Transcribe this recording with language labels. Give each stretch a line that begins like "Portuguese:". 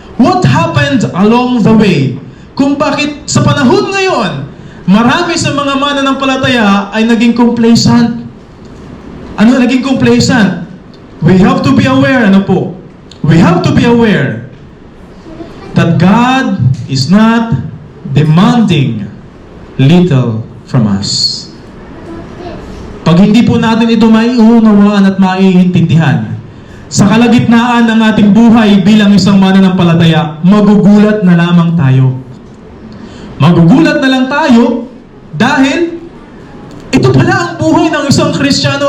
English: What happened along the way?
Filipino: Kung bakit sa panahon ngayon, marami sa mga mananampalataya ay naging complacent. Ano naging complacent?
English: We have to be aware, We have to be aware that God is not demanding little from us.
Filipino: Pag hindi po natin ito maiunawaan at maiintindihan, sa kalagitnaan ng ating buhay bilang isang mananampalataya, magugulat na lamang tayo. Magugulat na lang tayo dahil ito pala ang buhay ng isang Kristiyano.